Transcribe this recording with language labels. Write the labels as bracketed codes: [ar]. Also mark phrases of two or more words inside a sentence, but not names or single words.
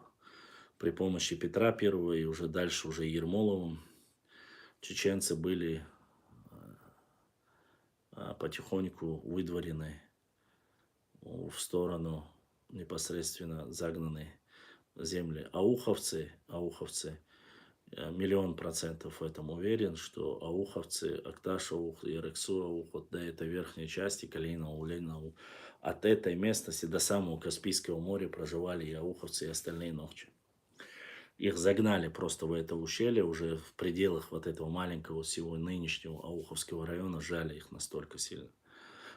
[ru] При помощи Петра Первого и уже дальше уже Ермоловым чеченцы были потихоньку выдворены в сторону, непосредственно загнаны земли. Ауховцы, 1000000% в этом уверен, что ауховцы, Акташ аух, Ярексу аух, вот до этой верхней части, Калина, Улейна, от этой местности до самого Каспийского моря проживали и ауховцы, и остальные нохчи. Их загнали просто в это ущелье, уже в пределах вот этого маленького всего нынешнего Ауховского района, жали их настолько сильно.